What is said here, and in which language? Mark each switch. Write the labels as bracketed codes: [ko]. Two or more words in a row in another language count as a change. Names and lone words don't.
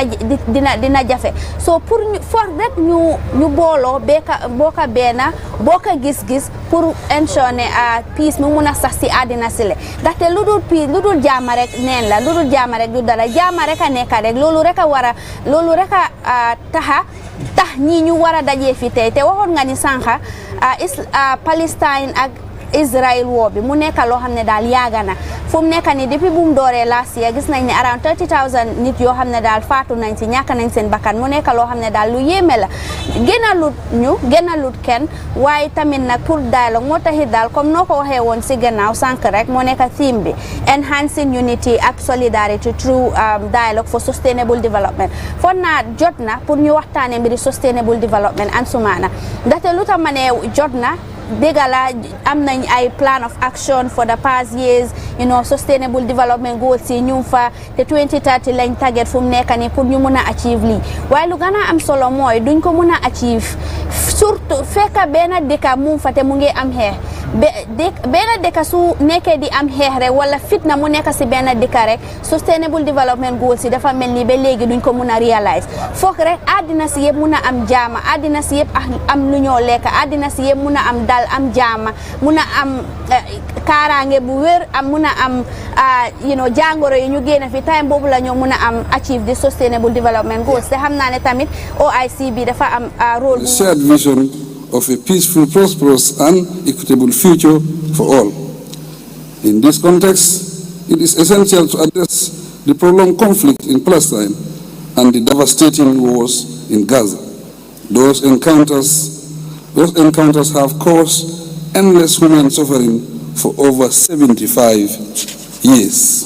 [wo] dina jafe so pour ñu for rek ñu booloo bokka bokka gis-gis pour ensure ne peace mu mun a sax si àddina si le ndaxte lu dul peace lu dul jaama rek neen la lu dul jaama rek du dara jaama rek a nekk rek loolu rek a tax ñii ñu war a dajee fi tey te waxoon nga ni sànqa Palestine ak Israel woo bi mu nekk loo xam ne daal yaaga na fu mu nekk ni depuis bu mu dooree [en] last year [wo] gis nañ ne around 30,000 nit yoo xam ne daal faatu nañ si ñàkk nañ seen bakkan mu nekk loo xam ne daal lu yéeme la gënalut kenn waaye tamit nag pour dialogue moo taxit daal comme noo ko waxee woon si gannaaw sànq rek moo nekk theme bi [en] enhancing unity [wo] ak [en] solidarity through dialogue for sustainable development [wo] foog naa jot na pour ñu waxtaanee mbiri [en] sustainable development [wo] an sumaana ndaxte lu tax ma ne jot na dëgg la am nañ ay [en] plan of action for the past years sustainable development goals [wo] yi ñu fa te 2030 lañ target fu mu nekk nii pour ñu mun a achieve lii waaye lu gën a am solo mooy duñ ko mun a achieve surtout fekk benn dëkk mu fa te mu ngi am xeex benn dëkk su nekkee di am xeex rek wala fitna mu nekk si benn dëkk rek [en] sustainable development goals [wo] yi dafa mel ni ba léegi duñ ko mun a réalize foog rek àddina si yëpp mun a am jaama àddina si yëpp am lu ñoo lekk àddina si yëpp mun a am dal am jaama mun a am kaaraange bu wér am mun a am jàngoro yi ñu génn fi time boobu la ñoo mun a am [en] achieve the sustainable development goals [wo] te xam naa ne tamit OIC bi dafa am rôle [en] shared vision of a peaceful, prosperous and equitable future for all. In this context, it is essential to address the prolonged conflict in Palestine, and the devastating wars in Gaza. Those encounters have caused endless human suffering for over 75 years.